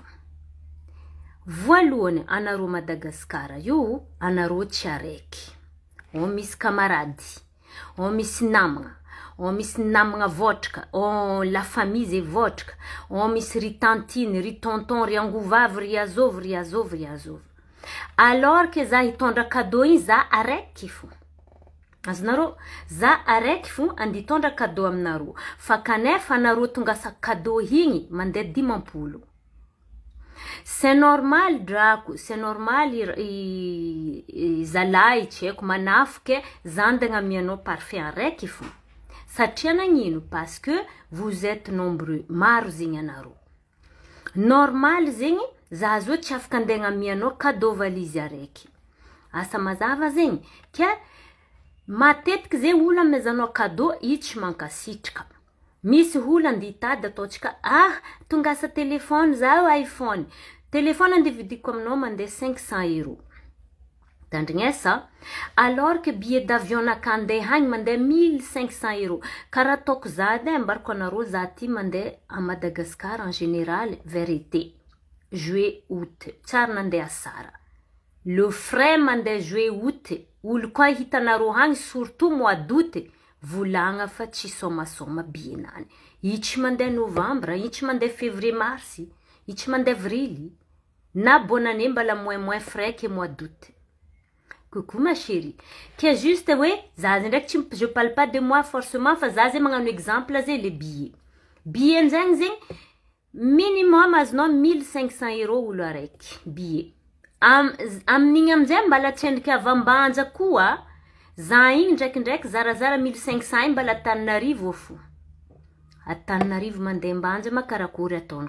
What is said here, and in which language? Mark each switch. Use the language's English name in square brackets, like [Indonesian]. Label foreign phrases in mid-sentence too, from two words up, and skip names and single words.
[Malagasy] Voalohany anareo Madagascar io anareo tsy araiky. Misy camarady, misy namagna votraka, [French] la famille [Malagasy] zay votraka, misy ry tantiny, ry tonton, ry angovavy, ry azovy. [French] Alors que [Malagasy] za hitondra cadeau igny za araiky fo. Azonareo, za araiky fo andi hitondra cadeau aminareo. Fa kanefa anareo tongasa cadeau igny mandeha 10 [French] C'est normal [Malagasy] drako, [French] c'est normal [Malagasy] zalahy tsy haiko manafiky zandagna amianao parfum araiky fo. Satria nagnino? [French] Parce que vous êtes nombreux, [Malagasy] maro zegny anareo. Normal zegny za zo tsy afaka andegna amianao [French] cadeau valise [Malagasy] araiky. Asa mazava zegny, ke matetiky zay olo amezanao cadeau io tsy mankasitraka. Misy olo andi hitady ataotsika tongasa telefone zao iPhone. Telefone andi vidiko aminao mandeha 500 €. Tandrignesa, [French] alors que billet d'avion [Malagasy] nakandeha hagny mandeha [French] 1500 €. [Malagasy] Karaha ataoko za mbarako anareo za ty mandeha [French] à Madagascar en général vers été. Juillet, août. [Malagasy] Tsara nandeha sara. [French] Le frais mandeha juillet, août. [Malagasy] Olo koa hitanareo hagny [French] surtout mois d'août. [Malagasy] Volagna fa tsy somasoma bienany. Io tsy mandeha novembre, io tsy mandeha [French] février, mars, [Malagasy] io tsy mandeha avril. [French] Na bonne année mbala moins frais que mois d'août. Coucou ma chérie. Que juste ouais, [Malagasy] za ndraiky [French] je parle pas de moi forcément [Malagasy] fa za zay magnano [French] exemple zay les billets. [Malagasy] Billet zegny minimum azonao 1500 € olo araiky billet. Amin'igny amizay mbala tsendriky avambanja koa. Za igny ndraikindraiky zarazara 1500 mbala Antananarivo fo. Antananarivo mandeha mbanja makarakory ataony.